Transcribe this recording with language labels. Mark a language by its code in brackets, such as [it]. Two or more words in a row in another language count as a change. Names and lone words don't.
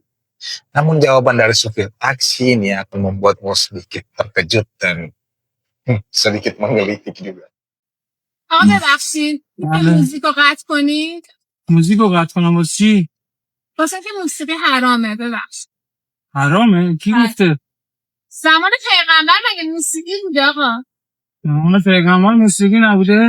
[id] Namun jawaban dari supir taksi ini akan membuatmu sedikit terkejut dan sedikit menggelitik juga. [fa] آقا ببخشید میشه موزیک رو قطع کنید؟ موزیک رو قطع کنم واسه چی؟ واسه که موسیقی حرامه ببخشید. حرامه؟ کی گفته؟ زمان پیغمبر مگه موسیقی بود آقا؟ زمان پیغمبر موسیقی نبوده؟